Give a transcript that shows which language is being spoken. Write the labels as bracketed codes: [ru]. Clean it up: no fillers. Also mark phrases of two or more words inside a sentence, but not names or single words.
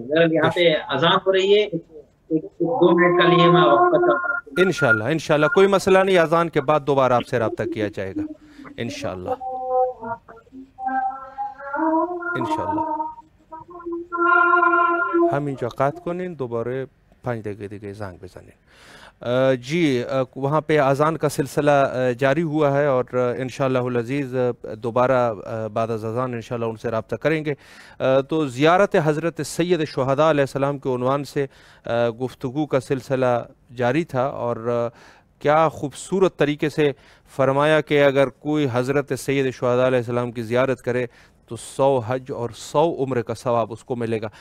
[ur] ذرا یہاں پہ اذان ہو رہی ہے، ایک 2 منٹ کا لیے میں وقت چاہتا ہوں. انشاءاللہ کوئی مسئلہ نہیں، اذان کے بعد دوبارہ آپ سے رابطہ کیا جائے گا انشاءاللہ. [fa] ہم اینجا قطع کنین دوباره 5 دقیقه دیگه زنگ بزنین. [ur] جی وہاں پہ اذان کا سلسلہ جاری ہوا ہے اور [ar] انشاءاللہ العزیز [ur] دوبارہ بعد از اذان انشاءاللہ ان سے رابطہ کریں گے. تو زیارت حضرت سید شہداء [ar] علیہ السلام [ur] کے عنوان سے گفتگو کا سلسلہ جاری تھا اور کیا خوبصورت طریقے سے فرمایا کہ اگر کوئی حضرت سید شہداء [ar] علیہ السلام [ur] کی زیارت کرے تو 100 حج اور 100 عمرے کا ثواب اس کو ملے گا.